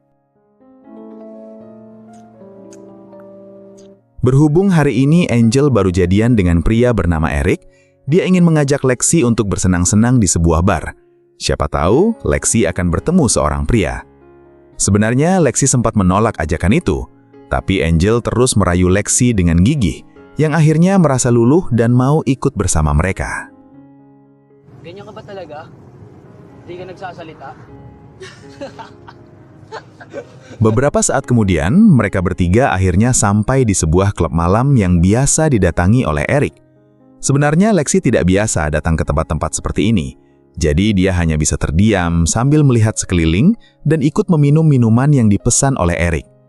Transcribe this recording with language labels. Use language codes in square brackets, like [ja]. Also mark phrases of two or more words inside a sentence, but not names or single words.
[id] Berhubung hari ini Angel baru jadian dengan pria bernama Eric, dia ingin mengajak Lexi untuk bersenang-senang di sebuah bar. Siapa tahu Lexi akan bertemu seorang pria. Sebenarnya Lexi sempat menolak ajakan itu, tapi Angel terus merayu Lexi dengan gigih, yang akhirnya merasa luluh dan mau ikut bersama mereka. [tl] Ganyan ka ba talaga? Hindi ka nagsasalita? [id] Beberapa saat kemudian, mereka bertiga akhirnya sampai di sebuah klub malam yang biasa didatangi oleh Eric. Sebenarnya Lexi tidak biasa datang ke tempat-tempat seperti ini, jadi dia hanya bisa terdiam sambil melihat sekeliling dan ikut meminum minuman yang dipesan oleh Eric.